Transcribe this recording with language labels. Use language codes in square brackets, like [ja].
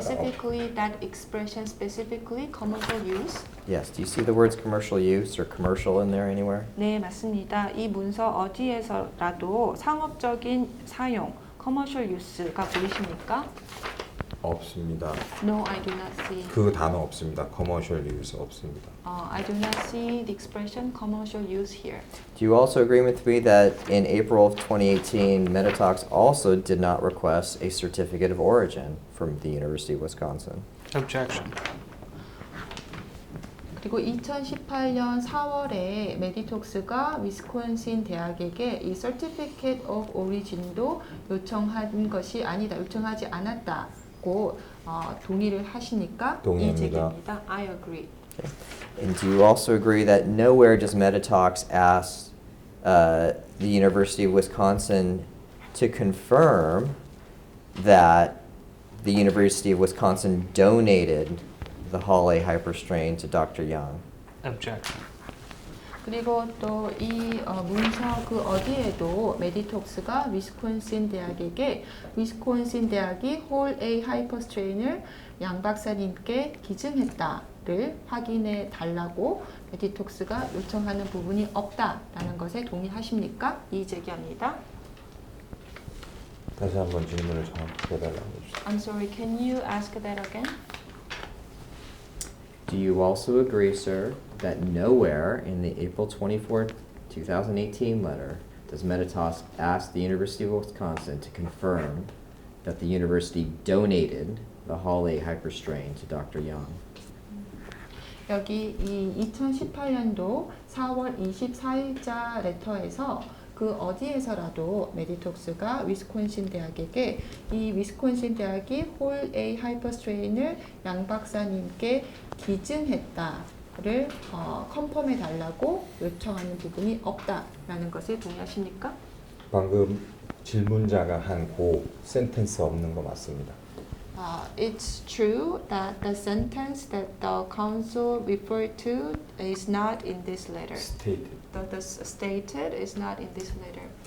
[en] specifically that expression specifically commercial use? Yes. Do you see the words commercial use or commercial in there anywhere? [ko] 네, 맞습니다. 이 문서 어디에서라도 상업적인 사용, [en] commercial use [ko] 가 보이십니까? 없습니다. [en] No, I do not see. [ko] 그 단어 없습니다. [en] commercial use [ko] 없습니다. [en] I do not see the expression commercial use here. Do you also agree with me that in April of 2018, Meditox also did not request a certificate of origin from the University of Wisconsin? Objection. [ko] 그리고 2018년 4월에 메디톡스가 위스콘신 대학에게 이 Certificate of Origin도 요청하지 않았다고 동의를 하시니까 동의합니다. 이 제기입니다. [en] I agree. And do you also agree that nowhere does Meditox ask the University of Wisconsin to confirm that the University of Wisconsin donated the Hall A hyperstrain to Dr. Young? Objection. [ko] 그리고 또 이 문서 그 어디에도 메디톡스가 위스콘신 대학에게 위스콘신 대학이 홀 A 하이퍼스트레인을 양 박사님께 기증했다를 확인해 달라고 메디톡스가 요청하는 부분이 없다라는 것에 동의하십니까? 이의 제기합니다. 다시 한번 질문을 정확히 해달라고 해주세요. [en] I'm sorry, can you ask that again? Do you also agree, sir, that nowhere in the April 24, 2018 letter does Meditox ask the University of Wisconsin to confirm that the university donated the Hall A hyperstrain to Dr. Young? [ko] 여기 이 2018년도 4월 24일자 레터에서 그 어디에서라도 메디톡스가 위스콘신 대학에게 이 위스콘신 대학이 홀 A 하이퍼스트레인을 양 박사님께 기증했다를 컨펌해 달라고 요청하는 부분이 없다라는 것에 동의하십니까? 방금 질문자가 한 고 센텐스 없는 거 맞습니다. [en] It's true that the sentence that the council referred to is not in this letter. Stated. The stated is not in this letter.